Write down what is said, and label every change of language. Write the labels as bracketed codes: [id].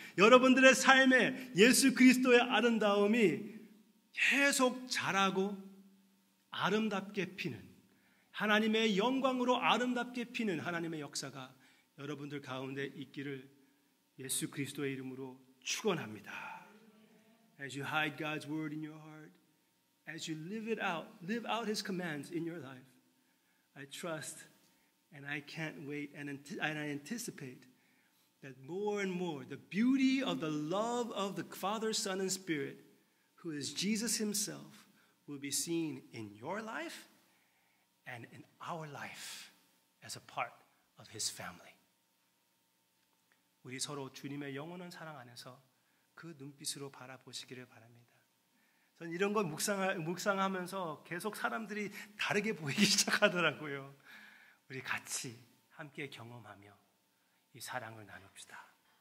[ko] 여러분들의 삶에 예수 그리스도의 아름다움이 계속 자라고 아름답게 피는 하나님의 영광으로 아름답게 피는 하나님의 역사가 여러분들 가운데 있기를 예수 그리스도의 이름으로 축원합니다. [en] As you hide God's word in your heart, as you live out His commands in your life, I trust and I can't wait and I anticipate that more and more the beauty of the love of the Father, Son, and Spirit, who is Jesus Himself, will be seen in your life and in our life as a part of His family. [ko] 우리 서로 주님의 영원한 사랑 안에서 그 눈빛으로 바라보시기를 바랍니다. 저는 이런 걸 묵상하면서 계속 사람들이 다르게 보이기 시작하더라고요. 우리 같이 함께 경험하며 이 사랑을 나눕시다.